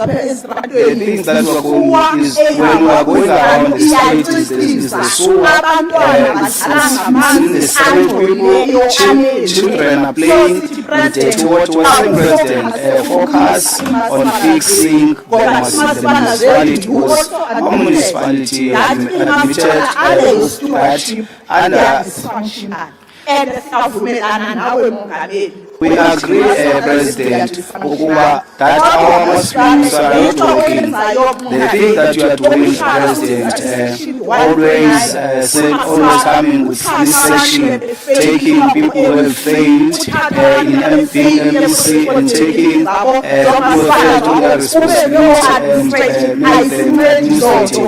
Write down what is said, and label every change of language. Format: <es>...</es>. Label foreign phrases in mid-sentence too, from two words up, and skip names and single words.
<en>The things that we are going is when we are going around the street, is the sewer, it's in the street, children are playing with dirty water. The President focus on fixing the municipality. Our municipality admitted that</en> <zu>and siyavumelana nawe Mongameli.</zu> <en>We agree, President, that our Muslims are not working. The thing that you are doing, President, always coming with this section, taking people who have failed in MPC and taking people who have failed on their responsibility and make them administrative.</en>